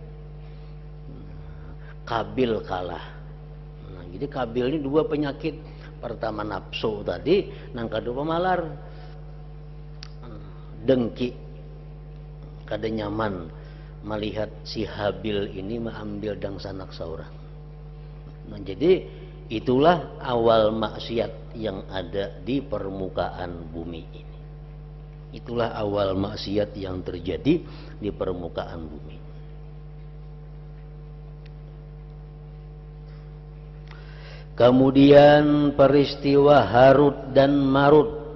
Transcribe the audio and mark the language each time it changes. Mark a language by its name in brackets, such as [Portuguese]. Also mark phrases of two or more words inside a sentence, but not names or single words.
[Banjar] Qabil kalah. Jadi Qabil ini dua penyakit, Pertama nafsu tadi, nang kedua pemalar dengki, kada nyaman melihat si Habil ini mengambil dangsanak seorang. [Indonesian] Nah, jadi itulah awal maksiat yang ada di permukaan bumi ini. Itulah awal maksiat yang terjadi di permukaan bumi. Kemudian peristiwa Harut dan Marut.